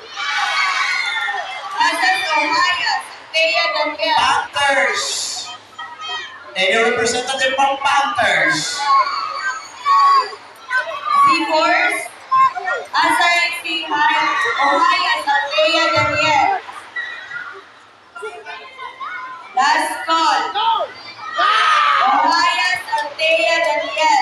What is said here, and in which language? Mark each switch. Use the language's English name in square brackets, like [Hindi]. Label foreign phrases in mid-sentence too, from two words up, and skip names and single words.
[English] Versus Ohaya Saktiya Daniel. Panthers. Any representative from Panthers? Z-Force, Asay Sihan, Ohaya Saktiya Daniel. Last call. Ohaya Saktiya Daniel.